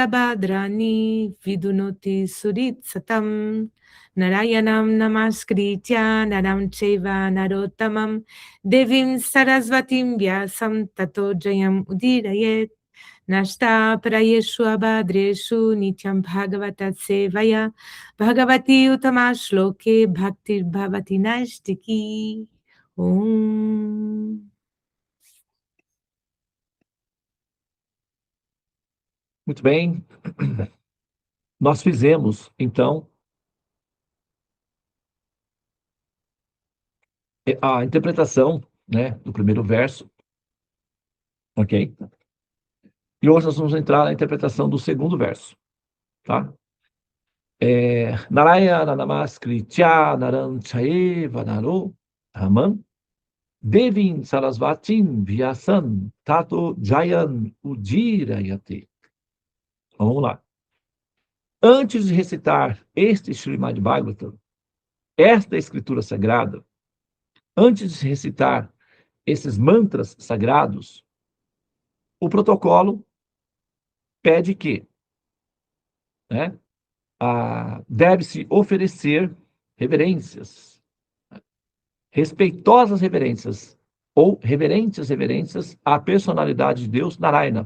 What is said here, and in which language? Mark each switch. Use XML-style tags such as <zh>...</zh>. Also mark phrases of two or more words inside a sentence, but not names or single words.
<sa>Badrani Vidunoti Surit Satam Narayanam Namaskritya Naram Cheva Narottamam Devim Sarasvatim Vyasam Tato Jayam Udirayet Nashta Prayeshu Abhadreshu Nityam Bhagavata Sevaya Bhagavati Utama Shloke Bhaktir Bhavati Nashtiki.</sa> <pt>Muito bem. Nós fizemos, então, a interpretação, né, do primeiro verso. Ok? E hoje nós vamos entrar na interpretação do segundo verso. Tá?</pt> <sa>Narayana Namaskritya Naram Chaiva Naro Raman Devim Sarasvatim Vyasam Tato Jayan Udirayate.</sa> <pt>Vamos lá. Antes de recitar este Srimad Bhagavatam, esta escritura sagrada, antes de recitar esses mantras sagrados, o protocolo pede que, né, deve-se oferecer reverências, respeitosas reverências, ou reverentes reverências à personalidade de Deus Narayana.</pt>